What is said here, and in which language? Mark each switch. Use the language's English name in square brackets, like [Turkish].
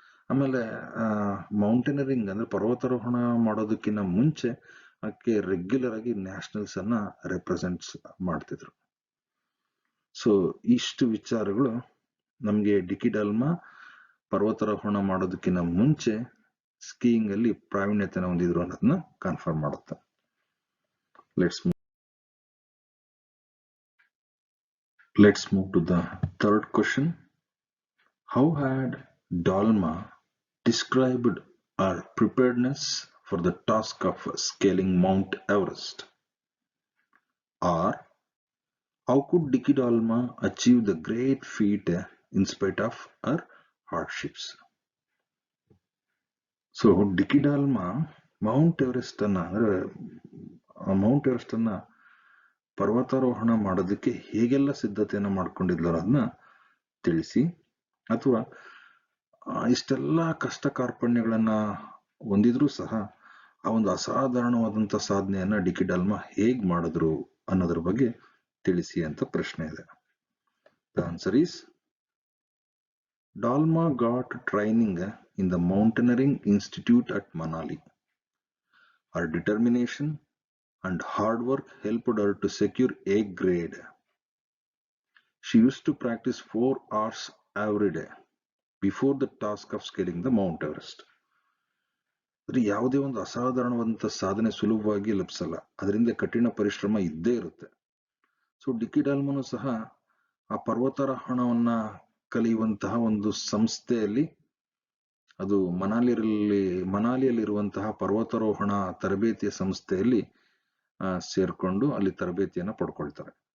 [Kannada] ಆಮೇಲೆ ಮೌಂಟೇನರಿಂಗ್ ಅಂದ್ರೆ ಪರ್ವತಾರೋಹಣ ಮಾಡೋದಕ್ಕಿಂತ ಮುಂಚೆ ಆಕೆ ರೆಗ್ಯುಲರ್ ಆಗಿ ನ್ಯಾಷನಲ್ಸ್ ಅನ್ನ ರೆಪ್ರೆಸೆಂಟ್ಸ್ ಮಾಡ್ತಿದ್ರು. ಸೊ ಇಷ್ಟು ವಿಚಾರಗಳು ನಮ್ಗೆ ಡಿಕ್ಕಿ ಡಾಲ್ಮಾ ಪರ್ವತಾರೋಹಣ ಮಾಡೋದಕ್ಕಿಂತ ಮುಂಚೆ ಸ್ಕೀಯಿಂಗ್ ಅಲ್ಲಿ ಪ್ರಾವೀಣ್ಯತೆಯನ್ನು ಹೊಂದಿದ್ರು ಅನ್ನೋದನ್ನ ಕನ್ಫರ್ಮ್ ಮಾಡುತ್ತೆ. [English] Let's move to the third question. How had Dalma described her preparedness for the task of scaling Mount Everest? Or how could Dicky Dalma achieve the great feat in spite of her hardships? [Kannada] So ಡಿಕ್ಕಿ ಡಾಲ್ಮಾ Mount Everest ಅನ್ನ ಪರ್ವತಾರೋಹಣ ಮಾಡೋದಕ್ಕೆ ಹೇಗೆಲ್ಲ ಸಿದ್ಧತೆಯನ್ನ ಮಾಡ್ಕೊಂಡಿದ್ಲು ಅದನ್ನ ತಿಳಿಸಿ, ಅಥವಾ ಇಷ್ಟೆಲ್ಲ ಕಷ್ಟ ಕಾರ್ಪಣ್ಯಗಳನ್ನ ಹೊಂದಿದ್ರೂ ಸಹ ಆ ಒಂದು ಅಸಾಧಾರಣವಾದಂತ ಸಾಧನೆಯನ್ನ ಡಿಕ್ಕಿ ಡಾಲ್ಮಾ ಹೇಗ್ ಮಾಡಿದ್ರು ಅನ್ನೋದ್ರ ಬಗ್ಗೆ ತಿಳಿಸಿ ಅಂತ ಪ್ರಶ್ನೆ ಇದೆ. [English] The answer is Dalma got training in the Mountaineering Institute at Manali. Her determination and hard work helped her to secure A grade. She used to practice 4 hours every day before the task of scaling the Mount Everest. [Kannada] ಯಾವುದೇ ಒಂದು ಅಸಾಧಾರಣವಾದಂತಹ ಸಾಧನೆ ಸುಲಭವಾಗಿ ಲಭಿಸಲ್ಲ, ಅದರಿಂದ ಕಠಿಣ ಪರಿಶ್ರಮ ಇದ್ದೇ ಇರುತ್ತೆ. So ಡಿಕ್ಕಿ ಡಾಲ್ಮಾನು ಸಹ ಆ ಪರ್ವತಾರೋಹಣವನ್ನ ಕಲಿಯುವಂತಹ ಒಂದು ಸಂಸ್ಥೆಯಲ್ಲಿ, ಅದು ಮನಾಲಿಯಲ್ಲಿರುವಂತಹ ಪರ್ವತಾರೋಹಣ ತರಬೇತಿಯ ಸಂಸ್ಥೆಯಲ್ಲಿ ಸೇರ್ಕೊಂಡು ಅಲ್ಲಿ ತರಬೇತಿಯನ್ನ ಪಡ್ಕೊಳ್ತಾರೆ.